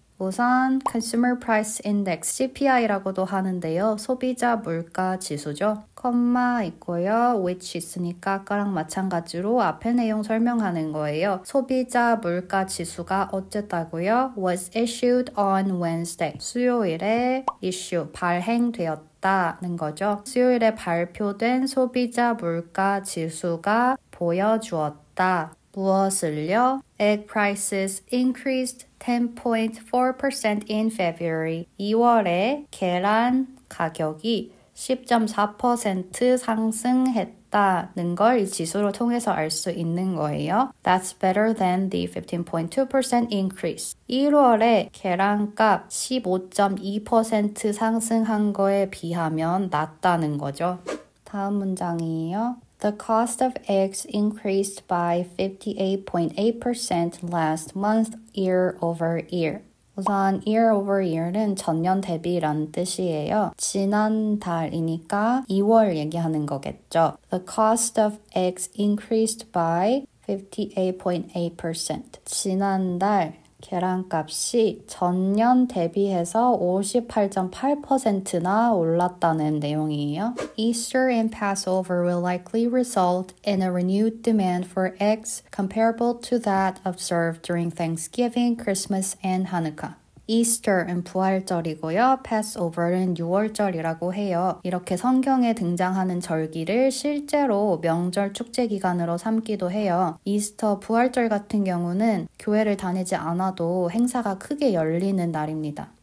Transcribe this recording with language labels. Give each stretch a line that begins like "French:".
Korean: 우선 Consumer Price Index, CPI라고도 하는데요. 소비자 물가 지수죠. 컴마 있고요. which 있으니까 아까랑 마찬가지로 앞에 내용 설명하는 거예요. 소비자 물가 지수가 어쨌다고요?
English: was issued on Wednesday.
Korean: 수요일에 issue, 발행되었다는 거죠. 수요일에 발표된 소비자 물가 지수가 보여주었다. 무엇을요?
English: Egg prices increased 10.4% in February.
Korean: 2월에 계란 가격이 10.4% 상승했다는 걸 이 지수로 통해서 알 수 있는 거예요.
English: That's better than the 15.2% increase.
Korean: 1월에 계란값 15.2% 상승한 거에 비하면 낮다는 거죠. 다음 문장이에요.
English: The cost of eggs increased by 58.8% last month year over year.
Korean: 우선 year over year는 전년 대비라는 뜻이에요. 지난달이니까 2월 얘기하는 거겠죠.
English: The cost of eggs increased by 58.8%.
Korean: 지난달 계란값이 전년 대비해서 58.8%나 올랐다는 내용이에요.
English: Easter and Passover will likely result in a renewed demand for eggs comparable to that observed during Thanksgiving, Christmas, and Hanukkah.
Korean: Easter은 부활절이고요. Passover는 6월절이라고 해요. 이렇게 성경에 등장하는 절기를 실제로 명절 축제 기간으로 삼기도 해요. 이스터 부활절 같은 경우는 교회를 다니지 않아도 행사가 크게 열리는 날입니다.